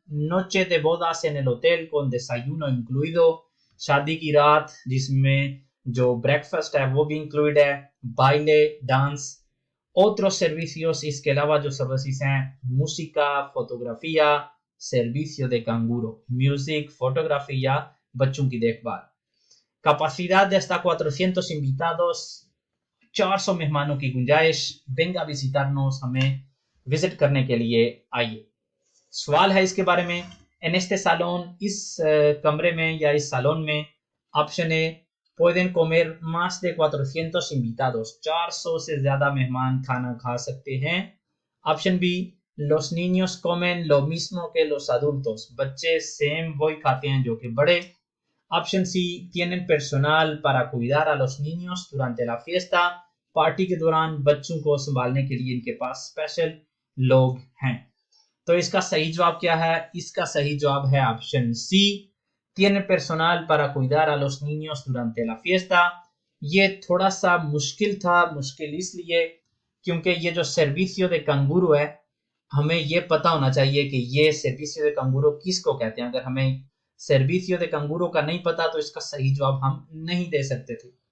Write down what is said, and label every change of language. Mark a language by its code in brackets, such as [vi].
[es] नोचे de bodas en el hotel con desayuno incluido, [hi] शादी की रात जिसमें जो ब्रेकफास्ट है वो भी इंक्लूड है। बाइले, डांस। [es] Otros servicios, [hi] इसके अलावा जो सर्विसेज हैं, [es] música, fotografía, servicio de canguro, [hi] music, photography या बच्चों की देखभाल। [es] capacidad de hasta 400 invitados, [hi] 400 मेहमानों की गुंजाइश। [es] venga visitarnos, [hi] हमें विजिट करने के लिए आइए। सवाल है इसके बारे में, [es] en este salón, [hi] इस कमरे में या इस सालोन में। Option A, [es] pueden comer más de 400 invitados, [hi] 400 से ज्यादा मेहमान खाना खा सकते हैं। Option B, [es] los niños comen lo mismo que los adultos, [hi] बच्चे सेम वही खाते हैं जो कि बड़े। Option C, [es] tienen personal para cuidar a los niños durante la fiesta, [hi] party के दौरान बच्चों को संभालने के लिए इनके पास स्पेशल लोग हैं। तो इसका सही जवाब क्या है? इसका सही जवाब है option C, [es] tiene personal para cuidar a los niños durante la fiesta। [hi] ये थोड़ा सा मुश्किल था, मुश्किल इसलिए क्योंकि ये जो सर्विसियो दे कंगूरो है, हमें ये पता होना चाहिए कि ये सर्विसियो दे कंगूरो किसको कहते हैं। अगर हमें सर्विसियो दे कंगूरो का नहीं पता तो इसका सही जवाब हम नहीं दे सकते थे।